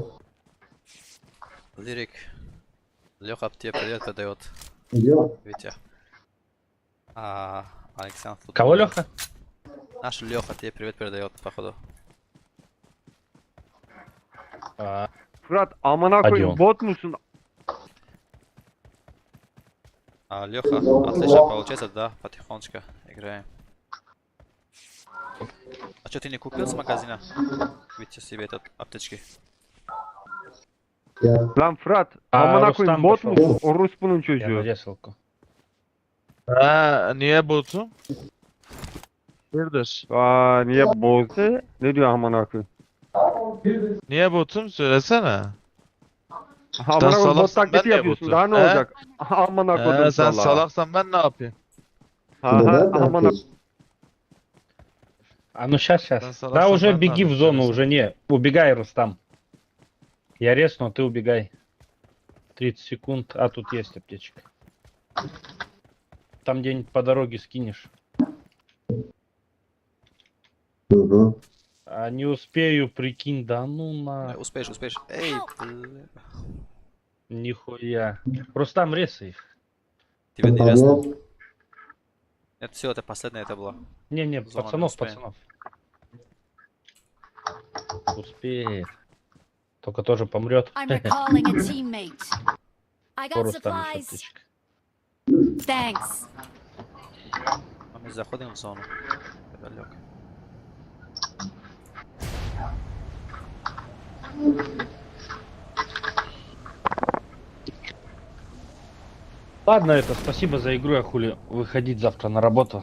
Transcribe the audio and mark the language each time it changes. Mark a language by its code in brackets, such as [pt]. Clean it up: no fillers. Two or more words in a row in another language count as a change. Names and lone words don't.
[ru] Лирик. Леха тебе привет передает. Идем. Витя. Александр. Кого, Леха? Наш Леха тебе привет передает, походу. Брат, [tr] amına Hadi koyayım oğlum. bot musun? [ru] Леха, отлично получается, да, потихонечку играем. А что, ты не купил с магазина? Видите себе этот аптечки. [tr] Lan Fırat, Aa, amına Rustam koyayım bot başladı. musun? Orospu'nun [ru] Я [tr] çocuğu. [ru] на резалку. [tr] Ha, niye botum? Hayırdır? Aa niye bozdu? Ne diyor amına koyayım? Niye botum? Söylesene. Amına koyayım bot salaksan ben taklidi niye yapıyorsun. botum? Daha ne He? olacak? Amına koydum Sen salağa. salaksan ben ne yapayım? Aha, amına [ru] А ну сейчас. [tr] Sen [ru] Да [tr] salaksan [ru] уже [tr] ben ne [ru] беги в [tr] yapayım? [ru] зону, [tr] Söylesene. [ru] уже не. Убегай, Рустам. Я резну, ты убегай. 30 секунд, а тут есть аптечка. Там где-нибудь по дороге скинешь. А не успею, прикинь, да ну на... Успеешь, успеешь. Эй, бля. Нихуя. Рустам, резай их. Тебе не ясно? Это все, это последнее это было. Не, Зона пацанов, не успеем. пацанов. Успеет. Только тоже помрет. [en] I'm recalling a teammate. I [ru] По [en] got [ru] Рустаму еще [en] supplies. [ru] аптечка. [en] Thanks. [ru] А мы заходим в зону. Далеко. Ладно, это спасибо за игру, я хули выходить завтра на работу.